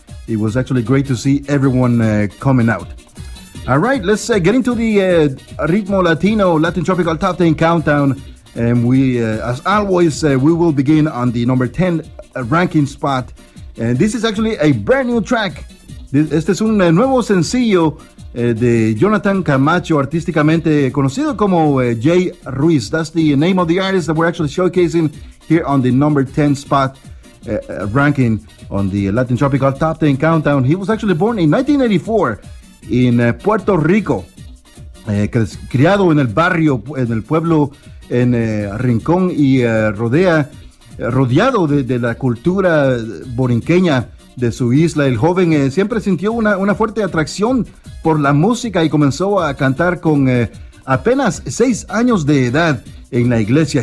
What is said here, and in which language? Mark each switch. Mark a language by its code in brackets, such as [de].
[en] It was actually great to see everyone coming out. All right, let's get into the Ritmo Latino Latin Tropical Top 10 Countdown. And we, as always, we will begin on the number 10 ranking spot. And this is actually a brand new track. [es] Este es un nuevo sencillo de Jonathan Camacho, artísticamente conocido como Jay Ruiz. [en] That's the name of the artist that we're actually showcasing here on the number 10 spot ranking on the Latin Tropical Top 10 Countdown. He was actually born in 1984 in Puerto Rico. [es] Criado en el barrio, en el pueblo, en Rincón y rodeado de la cultura borinqueña de su isla. El joven siempre sintió una fuerte atracción por la música y comenzó a cantar con apenas 6 años de edad en la iglesia.